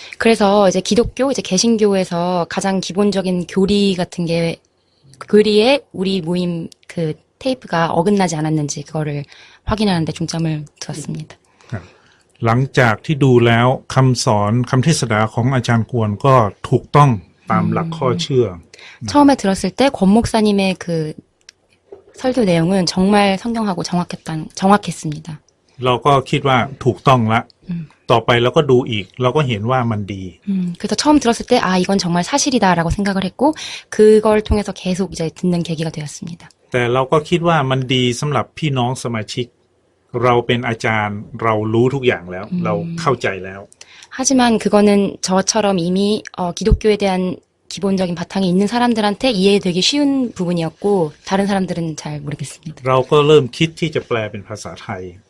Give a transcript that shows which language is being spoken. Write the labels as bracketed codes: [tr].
[ko] 그래서 이제 기독교, 이제 개신교에서 가장 기본적인 교리 같은 게 교리에 우리 모임 그 테이프가 어긋나지 않았는지 그거를 확인하는데 중점을 두었습니다. [th] หลังจากที่ดูแล้วคำสอนคำเทศนาของอาจารย์กวนก็ถูกต้องตามหลักข้อเชื่อ [ko] 처음에 들었을 때 권 목사님의 그 설교 내용은 정말 성경하고 정확했습니다. [th] เราก็คิดว่าถูกต้องละต่อไปเราก็ดูอีกเราก็เห็นว่ามันดี [ko] 그래서 처음 들었을 때 이건 정말 사실이다라고 생각을 했고 그걸 통해서 계속 이제 듣는 계기가 되었습니다. [th] แต่เราก็คิดว่ามันดีสำหรับพี่น้องสมาชิกเราเป็นอาจารย์เรารู้ทุกอย่างแล้วเราเข้าใจแล้ว [ko] 하지만 그거는 저처럼 이미 기독교에 대한 기본적인 바탕이 있는 사람들한테 이해되기 쉬운 부분이었고 다른 사람들은 잘 모르겠습니다. [th] เราก็เริ่มคิดที่จะแปลเป็นภาษาไทย